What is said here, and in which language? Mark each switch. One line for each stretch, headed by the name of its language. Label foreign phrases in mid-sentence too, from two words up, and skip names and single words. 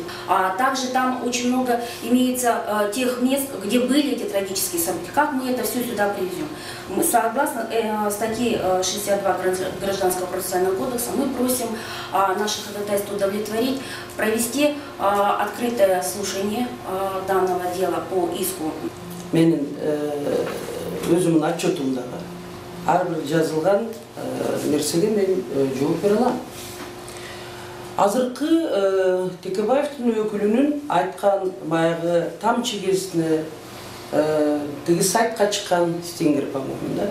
Russian: А также там очень много имеется тех мест, где были эти трагические события. Как мы это все сюда привезем? Мы, согласно статье 62 Гражданского процессуального кодекса, мы просим наше ходатайство удовлетворить, провести открытое слушание данного дела по иску.
Kyrgyz: Менин өзүмдүн отчетумдагы ар бир жазылган нерсеге мен жооп бере алам. Азыркы Текебаевдин өкүлүнүн айткан баягы тамчы кезине тиги сайтка чыккан Стингер, по-моему, да.